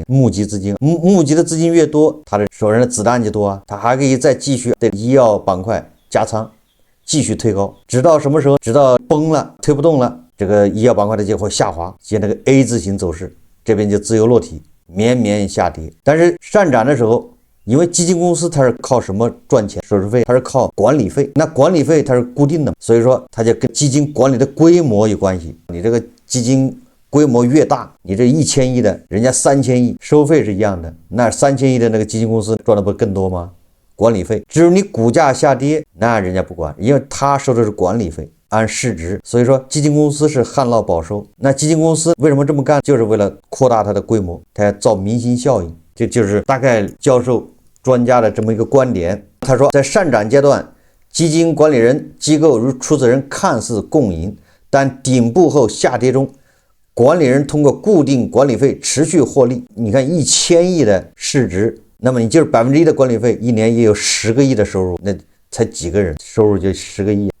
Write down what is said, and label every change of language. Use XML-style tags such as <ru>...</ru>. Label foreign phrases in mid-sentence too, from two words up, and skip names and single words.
<zh>募集資金，募集的資金越多，他的手上的子彈就多啊，他還可以再繼續对醫藥板塊加倉，繼續推高，直到什麼時候？直到崩了，推不動了，這個醫藥板塊的結果下滑，像那個 A 字形走勢，這邊就自由落體。綿綿下跌。但是上涨的时候，因為基金公司它是靠什麼賺錢？手續費，它是靠管理費。那管理費它是固定的，所以說它就跟基金管理的規模有關係。你這個基金規模越大，你這1000億的，人家3000億，收費是一樣的。那3000億的那個基金公司賺的不更多嗎？管理費。只有你股價下跌，那人家不管，因為他收的是管理費，按市值。所以說基金公司是旱澇保收。那基金公司為什麼這麼幹？就是為了擴大它的規模，它要造明星效應。這就是大概教授專家的這麼一個觀點。他說，在上漲階段，基金管理人機構與出資人看似共贏，但頂部後下跌中，管理人通過固定管理費持續獲利。你看1000億的市值，那麼你就是1%的管理費，一年也有10個億的收入，那才幾個人收入就10個億。</zh>